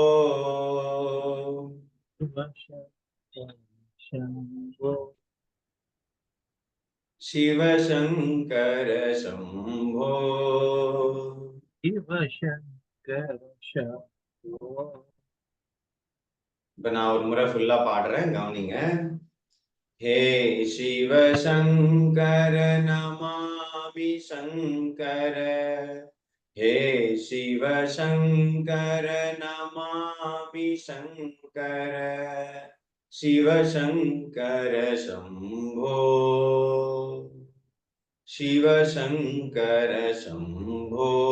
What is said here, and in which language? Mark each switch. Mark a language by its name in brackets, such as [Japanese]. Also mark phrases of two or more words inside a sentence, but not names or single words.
[Sanskrit] शंभो, शिव शंकर शंभो, शिव शंकर शंभो. [Tamil] இப்ப நான் ஒரு முறை ஃபுல்லா பாடுறேன், கவனிங்க. [Sanskrit] हे शिव शंकर नमामि शंकर, हे शिव शंकर नमामि शंकर, शिव शंकर शंभो, शिव शंकर शंभो,